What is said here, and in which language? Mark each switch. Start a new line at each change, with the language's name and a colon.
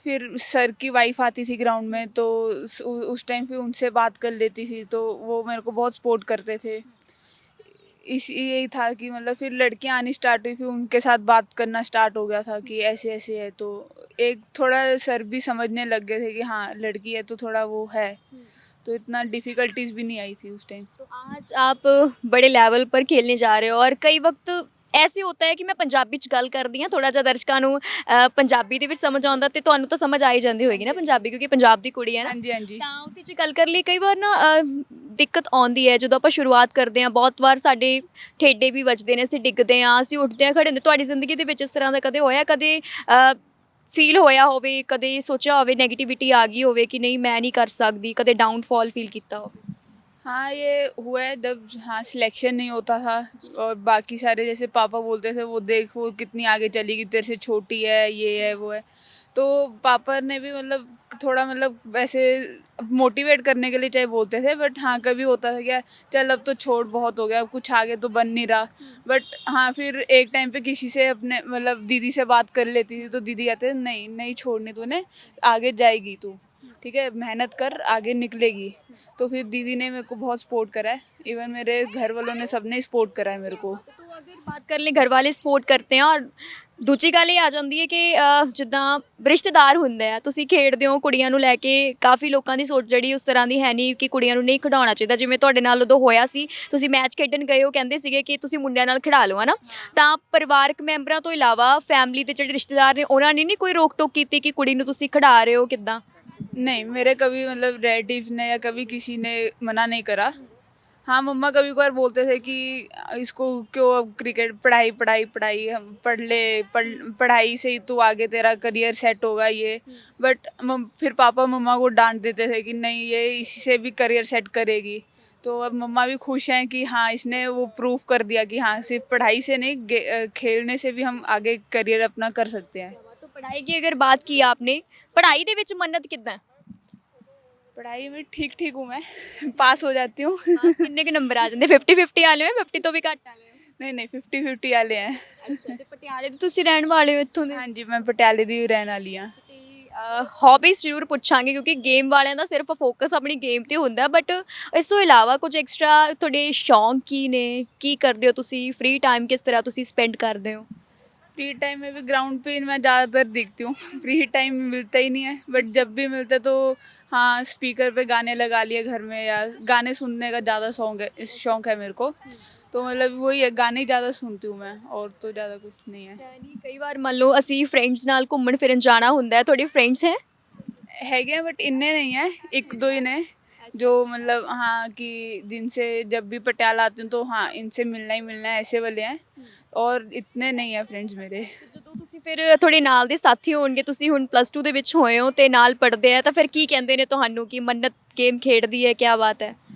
Hindi: फिर सर की वाइफ आती थी ग्राउंड में, तो उस टाइम फिर उनसे बात कर लेती थी, तो वो मेरे को बहुत सपोर्ट करते थे। यही था कि मतलब फिर लड़कियां आनी स्टार्ट हुई, फिर उनके साथ बात करना स्टार्ट हो गया था कि ऐसे ऐसे है, तो एक थोड़ा सर भी समझने लग गए थे कि हाँ लड़की है तो थोड़ा वो है, तो इतना डिफ़िकल्टीज भी नहीं आई थी उस टाइम। तो आज आप बड़े
Punjabi: ਲੈਵਲ ਪਰ ਖੇਲਣੇ ਜਾ ਰਹੇ ਹੋ ਔਰ ਕਈ ਵਕਤ ਐਸੇ ਹੁੰਦਾ ਹੈ ਕਿ ਮੈਂ ਪੰਜਾਬੀ ਚ ਗੱਲ ਕਰਦੀ ਹਾਂ, ਥੋੜਾ ਜਿਹਾ ਦਰਸ਼ਕਾਂ ਨੂੰ ਪੰਜਾਬੀ ਦੇ ਵਿੱਚ ਸਮਝ ਆਉਂਦਾ ਤੇ ਤੁਹਾਨੂੰ ਤਾਂ ਸਮਝ ਆ ਹੀ ਜਾਂਦੀ ਹੋਏਗੀ ਨਾ ਪੰਜਾਬੀ, ਕਿਉਂਕਿ ਪੰਜਾਬ ਦੀ ਕੁੜੀ ਹੈ ਨਾ।
Hindi: हाँ जी हाँ जी।
Punjabi: ਤਾਂ ਉਹਦੇ 'ਚ ਗੱਲ ਕਰ ਲਈ, ਕਈ ਵਾਰ ਨਾ ਦਿੱਕਤ ਆਉਂਦੀ ਹੈ ਜਦੋਂ ਆਪਾਂ ਸ਼ੁਰੂਆਤ ਕਰਦੇ ਹਾਂ, ਬਹੁਤ ਵਾਰ ਸਾਡੇ ਠੇਡੇ ਵੀ ਵੱਜਦੇ ਨੇ, ਅਸੀਂ ਡਿੱਗਦੇ ਹਾਂ, ਅਸੀਂ ਉੱਠਦੇ ਹਾਂ, ਖੜੇ ਹੁੰਦੇ। ਤੁਹਾਡੀ ਜ਼ਿੰਦਗੀ ਦੇ ਵਿੱਚ ਇਸ ਤਰ੍ਹਾਂ ਦਾ ਕਦੇ ਹੋਇਆ, ਕਦੇ ਫੀਲ ਹੋਇਆ ਹੋਵੇ, ਕਦੇ ਸੋਚਿਆ ਹੋਵੇ, ਨੈਗੇਟਿਵਿਟੀ ਆ ਗਈ ਹੋਵੇ
Hindi: कि नहीं मैं नहीं कर सकती, कदे डाउनफॉल फील किया हो? हाँ ये हुआ है जब हाँ सिलेक्शन नहीं होता था, और बाकी सारे जैसे पापा बोलते थे वो देख वो कितनी आगे चलेगी, तेरे से छोटी है, ये है वो है। तो पापा ने भी मतलब थोड़ा मतलब वैसे मोटिवेट करने के लिए चाहे बोलते थे, बट हाँ कभी होता था क्या चल अब तो छोड़ बहुत हो गया, अब कुछ आगे तो बन नहीं रहा। बट हाँ फिर एक टाइम पे किसी से अपने मतलब दीदी से बात कर लेती थी, तो दीदी कहते नहीं नहीं छोड़नी तूने, आगे जाएगी तू, ठीक है मेहनत कर आगे निकलेगी। तो फिर दीदी ने मेरे को बहुत सपोर्ट करा है, इवन मेरे घर वालों ने सबने सपोर्ट करा है मेरे को। तो अगर बात कर लें घर वाले
Punjabi: ਸਪੋਰਟ
Hindi: करते हैं, और
Punjabi: ਦੂਜੀ ਗੱਲ ਇਹ ਆ ਜਾਂਦੀ ਹੈ ਕਿ ਜਿੱਦਾਂ ਰਿਸ਼ਤੇਦਾਰ ਹੁੰਦੇ ਆ, ਤੁਸੀਂ ਖੇਡਦੇ ਹੋ ਕੁੜੀਆਂ ਨੂੰ ਲੈ ਕੇ, ਕਾਫੀ ਲੋਕਾਂ ਦੀ ਸੋਚ ਜਿਹੜੀ ਉਸ ਤਰ੍ਹਾਂ ਦੀ ਹੈ ਨਹੀਂ ਕਿ ਕੁੜੀਆਂ ਨੂੰ ਨਹੀਂ ਖਿਡਾਉਣਾ ਚਾਹੀਦਾ, ਜਿਵੇਂ ਤੁਹਾਡੇ ਨਾਲ ਉਦੋਂ ਹੋਇਆ ਸੀ, ਤੁਸੀਂ ਮੈਚ ਖੇਡਣ ਗਏ ਹੋ, ਕਹਿੰਦੇ ਸੀਗੇ ਕਿ ਤੁਸੀਂ ਮੁੰਡਿਆਂ ਨਾਲ ਖਿਡਾ ਲਓ, ਹੈ ਨਾ। ਤਾਂ ਪਰਿਵਾਰਕ ਮੈਂਬਰਾਂ ਤੋਂ ਇਲਾਵਾ ਫੈਮਿਲੀ ਦੇ ਜਿਹੜੇ ਰਿਸ਼ਤੇਦਾਰ ਨੇ ਉਹਨਾਂ ਨੇ ਨਹੀਂ ਕੋਈ ਰੋਕ ਟੋਕ ਕੀਤੀ ਕਿ ਕੁੜੀ ਨੂੰ ਤੁਸੀਂ ਖਿਡਾ ਰਹੇ ਹੋ, ਕਿੱਦਾਂ?
Hindi: नहीं, मेरे कभी मतलब रिलेटिव्स ने या कभी किसी ने मना नहीं करा। हाँ, मम्मा कभी-कभार बोलते थे कि इसको क्यों अब क्रिकेट पढ़ाई, पढ़ाई, पढ़ाई हम पढ़ ले, पढ़ाई से ही तू आगे तेरा करियर सेट होगा ये। बट फिर पापा मम्मा को डाँट देते थे कि नहीं ये इसी से भी करियर सेट करेगी। तो अब मम्मा भी खुश हैं कि हाँ, इसने वो प्रूव कर दिया कि हाँ, सिर्फ़ पढ़ाई से नहीं खेलने से भी हम आगे करियर अपना कर सकते हैं। तो पढ़ाई की अगर बात की आपने, पढ़ाई
Punjabi: ਦੇ ਵਿੱਚ ਮੰਨਤ ਕਿੱਦਾਂ?
Hindi: पढ़ाई में ठीक-ठीक हूँ मैं, पास हो जाती हूँ।
Punjabi: ਪਾਸ ਕਿੰਨੇ ਕੁ ਨੰਬਰ ਆ ਜਾਂਦੇ? 50-50 ਵਾਲੇ ਹੋ, 50 ਤੋਂ ਵੀ ਘੱਟ ਵਾਲੇ ਹੋ?
Hindi: नहीं, नहीं 50-50 वाले हैं।
Punjabi: ਅੱਛਾ, ਤੇ ਪਟਿਆਲੇ ਦੇ ਤੁਸੀਂ ਰਹਿਣ ਵਾਲੇ ਹੋ ਇੱਥੋਂ ਦੇ? हाँ जी, मैं पटियाले दी रहने वाली हाँ। ਤੇ ਹੌਬੀਜ਼ ਜ਼ਰੂਰ ਪੁੱਛਾਂਗੇ ਕਿਉਂਕਿ ਗੇਮ ਵਾਲਿਆਂ ਦਾ ਸਿਰਫ ਫੋਕਸ ਆਪਣੀ ਗੇਮ ਤੇ ਹੁੰਦਾ ਬਟ ਇਸ ਤੋਂ ਇਲਾਵਾ ਕੁਝ ਐਕਸਟਰਾ ਤੁਹਾਡੇ ਸ਼ੌਂਕ ਕੀ ਨੇ? ਕੀ ਕਰਦੇ ਹੋ ਤੁਸੀਂ? ਫ੍ਰੀ ਟਾਈਮ ਕਿਸ ਤਰ੍ਹਾਂ ਤੁਸੀਂ ਸਪੈਂਡ ਕਰਦੇ ਹੋ?
Hindi: फ्री टाइम में भी ग्राउंड पे मैं ज़्यादातर दिखती हूँ। फ्री टाइम मिलता ही नहीं है, बट जब भी मिलता है तो हाँ, स्पीकर पे गाने लगा लिए घर में या गाने सुनने का ज़्यादा शौक है मेरे को। तो मतलब वही है, गाने ही ज़्यादा सुनती हूँ मैं, और तो ज़्यादा कुछ नहीं है।
Punjabi: ਹੈ ਨਹੀਂ ਕਈ ਵਾਰ ਮੰਨ ਲਓ ਅਸੀਂ ਫਰੈਂਡਸ ਨਾਲ ਘੁੰਮਣ ਫਿਰਨ ਜਾਣਾ ਹੁੰਦਾ ਹੈ ਤੁਹਾਡੇ ਫਰੈਂड्स ਹੈ
Hindi: हैगे हैं बट इन्ने नहीं है, एक दो ही ने जो मतलब हाँ कि जिनसे जब भी पटियाला आती हूँ तो हाँ इनसे मिलना ही मिलना है, ऐसे वाले हैं। और इतने नहीं है फ्रेंड्स मेरे।
Punjabi: ਤੇ ਜਦੋਂ ਤੁਸੀਂ ਫਿਰ ਤੁਹਾਡੇ ਨਾਲ ਦੇ ਸਾਥੀ ਹੋਣਗੇ ਤੁਸੀਂ ਹੁਣ ਪਲੱਸ 2 ਦੇ ਵਿੱਚ ਹੋਏ ਹੋ ਤੇ ਨਾਲ ਪੜ੍ਹਦੇ ਆ ਤਾਂ ਫਿਰ ਕੀ ਕਹਿੰਦੇ ਨੇ ਤੁਹਾਨੂੰ ਕਿ ਮੰਨਤ ਗੇਮ ਖੇਡਦੀ ਹੈ ਕੀ ਬਾਤ ਹੈ